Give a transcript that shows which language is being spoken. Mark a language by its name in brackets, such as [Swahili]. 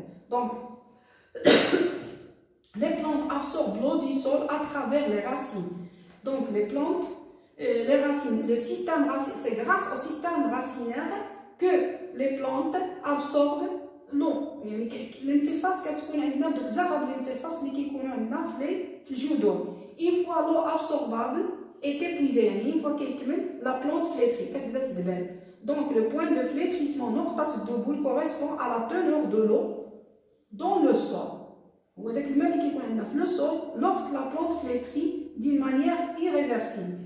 [French] Donc, les plantes absorbent l'eau du sol à travers les racines. Donc, les plantes, les racines, le système racinaire, c'est grâce au système racinaire que les plantes absorbent l'eau. [Arabic] الامتصاص كتكون عندنا دوك زغب الامتصاص اللي كيكونوا عندنا في الجذور. [French] Une fois l'eau absorbable est épuisée, une fois كيكمل la plante flétrit [Arabic] كتبدا تدبل. [French] Donc le point de flétrissement [Arabic] نقطة الدبول [French] correspond à la teneur de l'eau dans le sol. [Arabic] هو داك الماء اللي كيكون عندنا في [French] le sol lorsque la plante flétrit d'une manière irréversible.